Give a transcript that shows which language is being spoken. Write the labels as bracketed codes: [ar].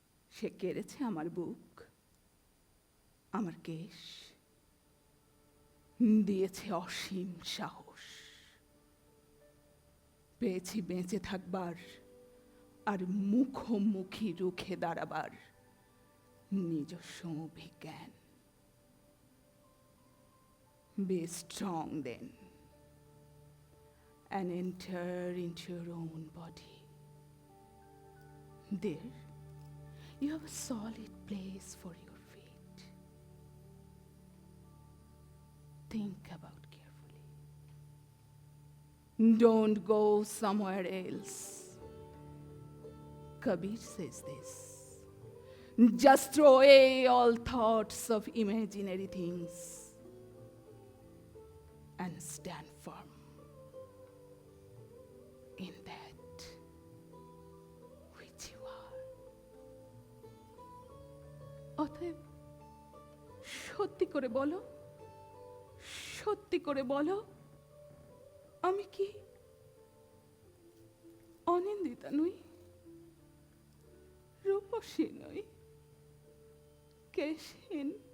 [bn] সে কেড়েছে আমার বুক, আমার কেশ, দিয়েছে অসীম সাহস। পেয়েছি বেঁচে থাকবার আর মুখোমুখি রুখে দাঁড়াবার নিজস্ব অভিজ্ঞান। [en] Be strong then and enter into your own body. There, you have a solid place for your feet. Think about carefully. Don't go somewhere else. Kabir says this. Just throw away all thoughts of imaginary things and stand firm in that which you are. [bn] অতএব সত্যি করে বলো, সত্যি করে বলো, আমি কি অনিন্দিতা নই, রূপসী নই, কেশহীন?